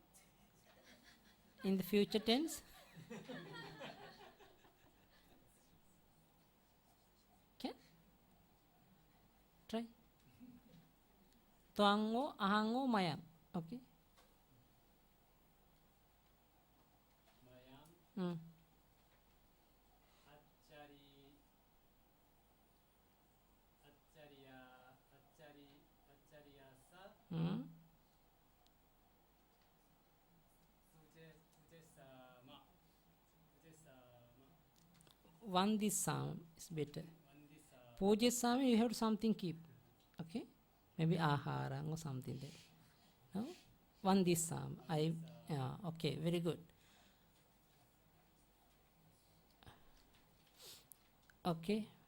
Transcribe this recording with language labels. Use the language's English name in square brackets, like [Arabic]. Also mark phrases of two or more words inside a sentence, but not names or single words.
[English] In the future tense? Can? Try. [Pali] Twango, ahango, mayang. Okay? Mayam, Achari, Acharyasa, Mm. Pujesama, [English] Vandisam is better. [Pali] Vandisa, [English] Pujesam, you have something keep. Okay? Maybe aharang or something there. No? Vandisam. Okay, very good. Okay.